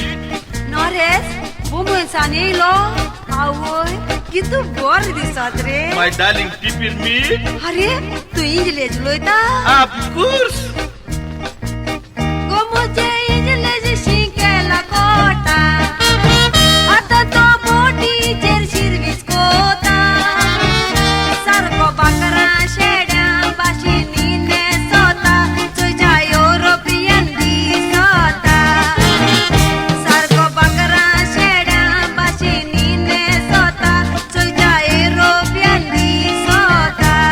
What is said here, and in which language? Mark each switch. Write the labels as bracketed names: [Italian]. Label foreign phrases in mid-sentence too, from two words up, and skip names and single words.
[Konkani] नरेश बुमसानी येयलो आवय कितू बरें दिसत रे [English] my darling peppermint [Konkani] अरे तू इंग्लीश उलयता [English] of course [Konkani] गो म्हजे इंग्लीश शिकेला कोटा आतां तो बोटीचेर शिरवीस कोता सारको बाकरा शेड्या भाशेनी नेसता तुज्या युरोपियन दिसता सारको बाकरा शेड्या भाशेनी नेसता तुज्या युरोपियन दिसता